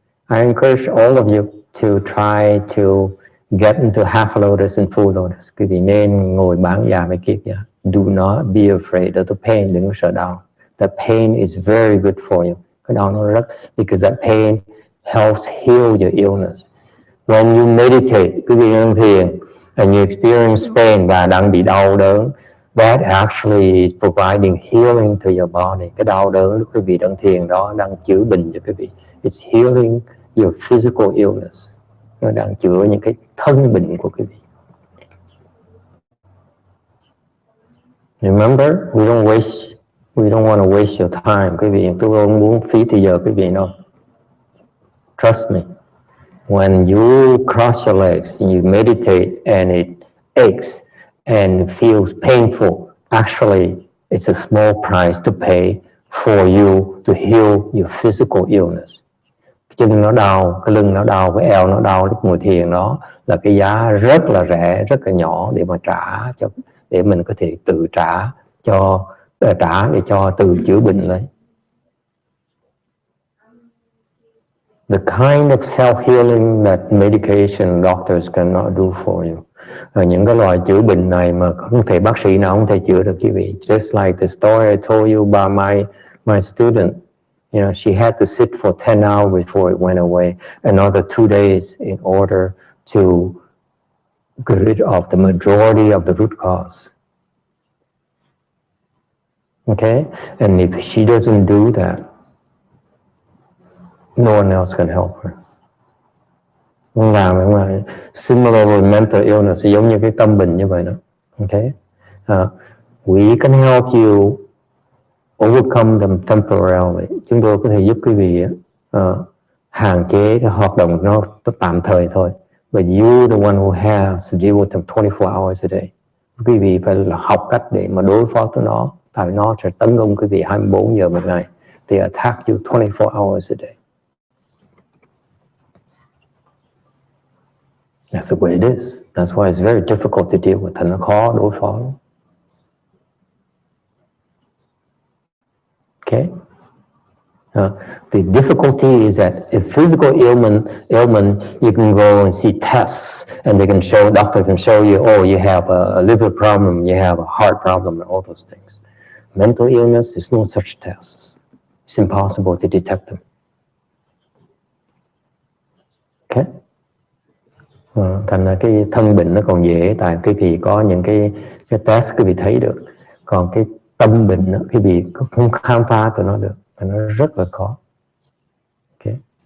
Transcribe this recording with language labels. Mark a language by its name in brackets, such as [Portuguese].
[English] I encourage all of you to try to get into half lotus and full lotus. [Vietnamese] Quý vị nên ngồi bán già với kiết già. [English] Do not be afraid of the pain. [Vietnamese] Đừng có sợ đau. [English] The pain is very good for you. [Vietnamese] Cái đau nó rất, [English] because that pain helps heal your illness. When you meditate, [Vietnamese] quý vị đang thiền, [English] and you experience pain [Vietnamese] và đang bị đau đớn, [English] that actually is providing healing to your body. [Vietnamese] Cái đau đớn lúc quý vị đang thiền đó đang chữa bệnh cho quý vị. [English] It's healing your physical illness. [Vietnamese] Nó đang chữa những cái thân bệnh của quý vị. [English] Remember, we don't want to waste your time, quý vị. [Vietnamese] Tôi không muốn phí thời giờ quý vị đâu. [English] Trust me. When you cross your legs, you meditate and it aches and feels painful, actually, it's a small price to pay for you to heal your physical illness. [Vietnamese] Cái chân nó đau, cái lưng nó đau, cái eo nó đau lúc ngồi thiền, đó là cái giá rất là rẻ, rất là nhỏ để mà trả cho, để mình có thể tự trả để cho tự chữa bệnh lấy. [English] The kind of self-healing that medication doctors cannot do for you. [Vietnamese] Những cái loại chữa bệnh này mà không thể bác sĩ nào không thể chữa được quý vị. [English] Just like the story I told you about my student. You know, she had to sit for 10 hours before it went away. Another 2 days in order to get rid of the majority of the root cause. Okay? And if she doesn't do that, no one else can help her. [Vietnamese] Không làm mà [English] similar with mental illness, [Vietnamese] giống như cái tâm bệnh như vậy đó. [English] Okay? We can help you overcome them temporarily. [Vietnamese] Chúng tôi có thể giúp quý vị hạn chế cái hoạt động nó tạm thời thôi. [English] But you the one who has to deal with them 24 hours a day. [Vietnamese] Quý vị phải là học cách để mà đối phó với nó. Tại nó sẽ tấn công quý vị 24 giờ một ngày. [English] They attack you 24 hours a day. That's the way it is. That's why it's very difficult to deal with. [Vietnamese] Thật nó khó đối phó. [English] Okay. The difficulty is that if physical ailment, you can go and see tests, and doctor can show you, oh, you have a liver problem, you have a heart problem, and all those things. Mental illness, there's no such tests. It's impossible to detect them. Okay. [Vietnamese] Thành ra cái thân bệnh nó còn dễ, tại quý vị có những cái test quý vị thấy được. Còn cái tâm bệnh đó, quý vị không khám phá tụi nó được, nó rất là khó. Okay.